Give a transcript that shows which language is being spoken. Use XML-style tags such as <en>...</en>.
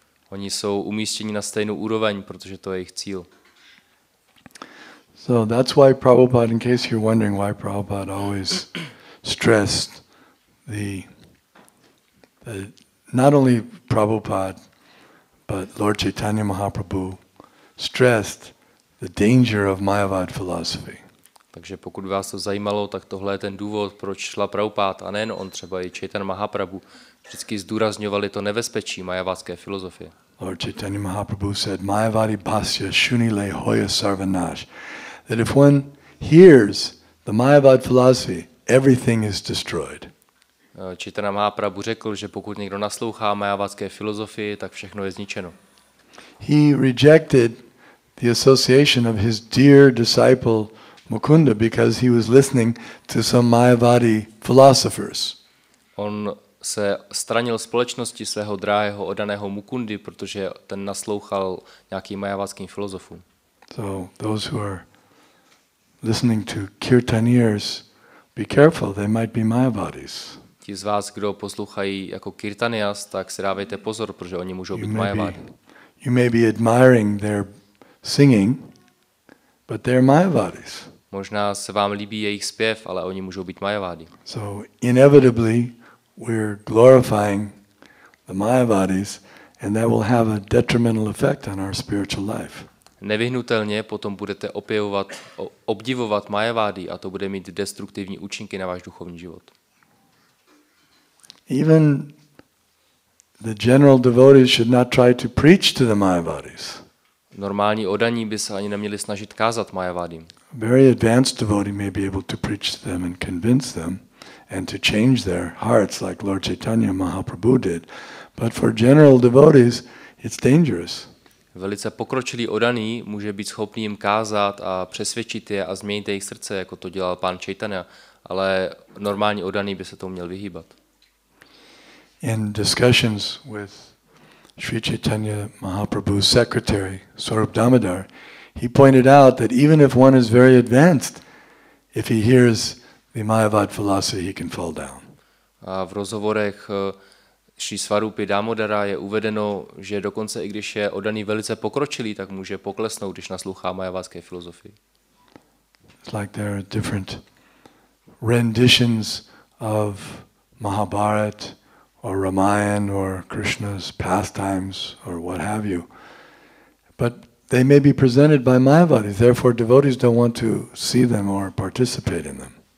<cs>Oni jsou umístěni na stejnou úroveň, protože to je jejich cíl.</cs> <en>So that's why Prabhupada, in case you're wondering why Prabhupada always stressed the not only Prabhupada, but Lord Chaitanya Mahaprabhu stressed the danger of Mayavad philosophy.</en> <cs>Takže pokud vás to zajímalo, tak tohle je ten důvod, proč šla Prabhupád, a nejen on, třeba i Chaitanya Mahaprabhu, vždycky zdůrazňovali to nebezpečí mayavádské filozofie.</cs> <en>Lord Chaitanya Mahaprabhu said,</en> <bn>Mayavadi bhasya shunile hoya sarvanash.</bn> <en>That if one hears the Mayavad philosophy, everything is destroyed.</en> <cs>Chaitanya Mahaprabhu řekl, že pokud někdo naslouchá mayavádské filozofii, tak všechno je zničeno.</cs> <en>He rejected the association of his dear disciple Mukunda because he was listening to some Mayavadi philosophers.</en> <cs>On se stranil společnosti svého drahého oddaného Mukundy, protože ten naslouchal nějakým mayavádským filozofům.</cs> <en>So those who are listening to kirtaniers, be careful, they might be Mayavadis.</en> <cs>Ti z vás, kdo poslouchají jako kirtanias, tak si dávejte pozor, protože oni můžou být majavády.</cs> <en>You may be admiring their singing, but they're Mayavadis.</en> <cs>Možná se vám líbí jejich zpěv, ale oni můžou být majavády.</cs> <en>So inevitably we're glorifying the Mayavadis, and that will have a detrimental effect on our spiritual life.</en> <cs>Nevyhnutelně potom budete obdivovat majavády a to bude mít destruktivní účinky na váš duchovní život.</cs> <en>Even the general devotees should not try to preach to the Mayavadis.</en> <cs>Normální oddaní by se ani neměli snažit kázat majavádím.</cs> <en>A very advanced devotee may be able to preach to them and convince them and to change their hearts like Lord Chaitanya Mahaprabhu did. But for general devotees, it's dangerous.</en> <cs>Velice pokročilý oddaný může být schopný jim kázat a přesvědčit je a změnit jejich srdce, jako to dělal pán Chaitanya, ale normální oddaný by se tomu měl vyhýbat.</cs> <en>In discussions with Sri Chaitanya Mahaprabhu's secretary, Swarup Damodar, he pointed out that even if one is very advanced, if he hears the Mayavad philosophy, he can fall down.</en> <cs>A v rozhovorech Šrí Svarupy Damodara je uvedeno, že dokonce i když je oddaný velice pokročilý, tak může poklesnout, když naslouchá mayavádské filozofii.</cs> <en>It's like there are different renditions of Mahabharata or Ramayana or Krishna's pastimes or what have you. But they may be presented by Mayavadis, therefore devotees don't want to see them or participate in them.</en>